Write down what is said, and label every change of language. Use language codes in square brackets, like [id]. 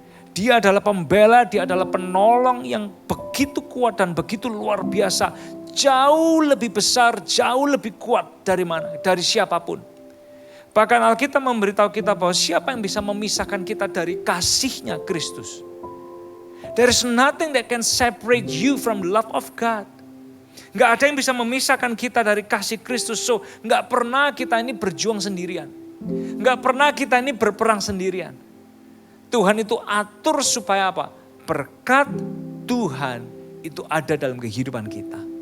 [id] Dia adalah pembela, dia adalah penolong yang begitu kuat dan begitu luar biasa. Jauh lebih besar, jauh lebih kuat dari mana? Dari siapapun. Bahkan Alkitab memberitahu kita bahwa siapa yang bisa memisahkan kita dari kasihnya Kristus. [en] There is nothing that can separate you from the love of God. [id] Gak ada yang bisa memisahkan kita dari kasih Kristus. So gak pernah kita ini berjuang sendirian. Gak pernah kita ini berperang sendirian. Tuhan itu atur supaya apa? Berkat Tuhan itu ada dalam kehidupan kita.